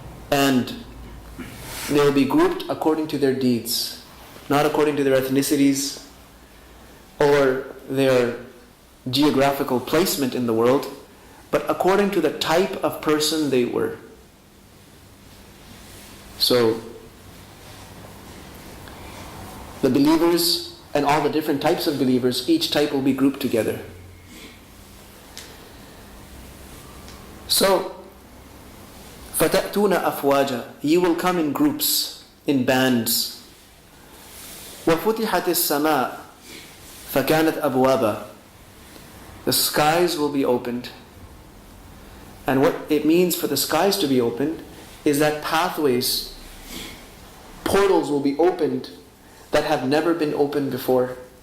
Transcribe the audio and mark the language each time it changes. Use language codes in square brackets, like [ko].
[en] And they will be grouped according to their deeds, not according to their ethnicities or their geographical placement in the world, but according to the type of person they were. So, the believers and all the different types of believers, each type will be grouped together. [ar] So, فَتَأْتُونَ أَفْوَاجًا. [en] You will come in groups, in bands. [ar] وَفُتِحَتِ السَّمَاء فَكَانَتْ أَبْوَابًا. [en] The skies will be opened. And what it means for the skies to be opened is that pathways, portals will be opened that have never been opened before.